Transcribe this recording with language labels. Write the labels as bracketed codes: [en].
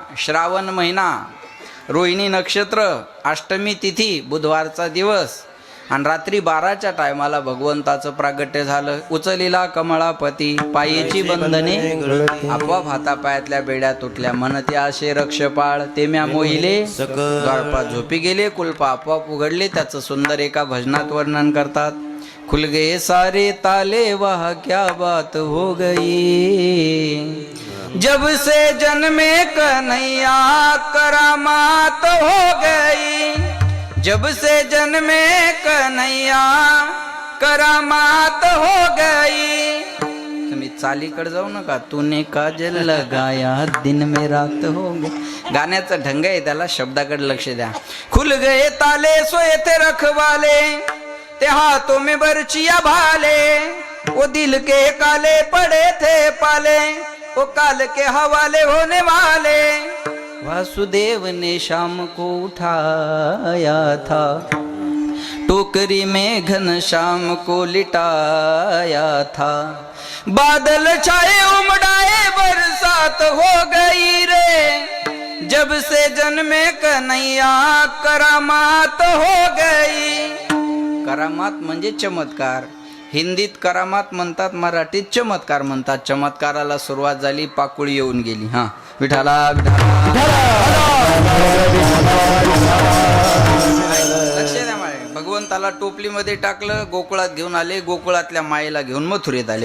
[mr] श्रावण महिना, रोहिणी नक्षत्र, अष्टमी तिथी, बुधवारचा दिवस आणि रात्री 12च्या टायमाला भगवंताचं प्रागट्य झालं. उचलिला कमळापती, पायीची बंधने आपोआप हातापायातल्या बेड्या तुटल्या. म्हणते आशे रक्षपाळ ते म्या मोहिले, द्वारपात झोपी गेले, कुलपा आपोआप उघडले. त्याचं सुंदर एका भजनात वर्णन करतात. [hi] खुल गए सारे ताले वह क्या बात हो गई, जब से जन्मे कन्हैया करामात हो गई, जब से जन्मे कन्हैया करामात हो गई. [mr] तुम्ही चालीकडे जाऊ नका. [hi] तूने काजल लगाया दिन में रात हो गई. [mr] गाण्याचं ढंग आहे, त्याला शब्दाकडे लक्ष द्या. [hi] खुल गए ताले सोए थे रखवाले, ते हाथों में बर्चिया भाले, वो दिल के काले पड़े थे पाले, वो काल के हवाले होने वाले. वासुदेव ने शाम को उठाया था, टोकरी में घनश्याम को लिटाया था. बादल छाए उमड़ाए बरसात हो गई रे, जब से जन्मे कन्हैया करामात हो गई. [mr] करामात म्हणजे चमत्कार. हिंदीत करामात म्हणतात, मराठीत चमत्कार म्हणतात. चमत्काराला सुरुवात झाली, पाकुळी येऊन गेली. हा विठाला लक्ष द्या. भगवंताला टोपलीमध्ये टाकलं, गोकुळात घेऊन आले, गोकुळातल्या मायेला घेऊन मथुरेत आले.